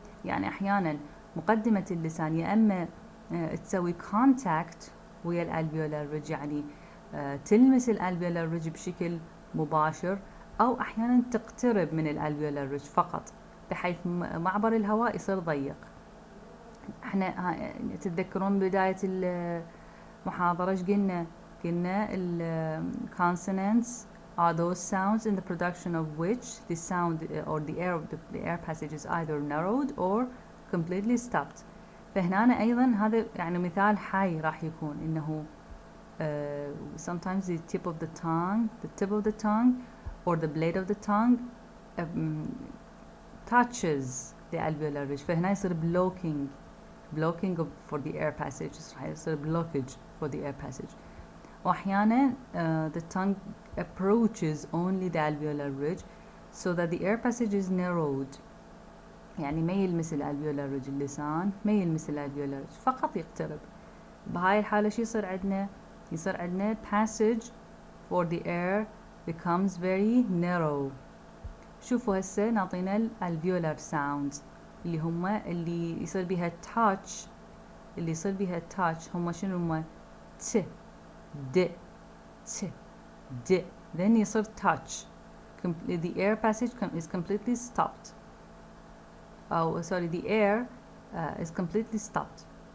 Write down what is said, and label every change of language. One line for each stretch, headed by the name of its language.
Arabic: يعني أحيانا مقدمة اللسان يا أما تسوي contact ويا الالفيولار ريدج، يعني تلمس الالفيولار ريدج بشكل مباشر، أو أحيانا تقترب من الالفيولار ريدج فقط بحيث معبر الهواء يصير ضيق. احنا تتذكرون بداية المحاضرة ايش قلنا؟ قلنا
English: consonants are those sounds in the production of which the sound or the air passage is either narrowed or completely stopped.
Arabic: فهنا أيضا هذا يعني مثال حي راح يكون إنه
English: sometimes the tip of the tongue or the blade of the tongue touches the alveolar ridge.
Arabic: فهنا يصير
English: blocking for the air passage،
Arabic: راح يصير
English: blockage for the air passage. وأحيانا the tongue approaches only the alveolar ridge so that the air passage is narrowed،
Arabic: يعني ما يلمس الالفيولار ريدج، اللسان ما يلمس الالفيولار ريدج، فقط يقترب. بهاي الحالة شو يصير عندنا؟ يصير عندنا
English: passage for the air becomes very narrow.
Arabic: شوفوا هسه نعطينا الالفيولار sounds اللي يصير بيها touch، اللي يصير بيها touch هم شنو هم؟ ت د ت د then يصير touch.
English: the air passage is completely stopped. Oh, sorry, the air is completely stopped.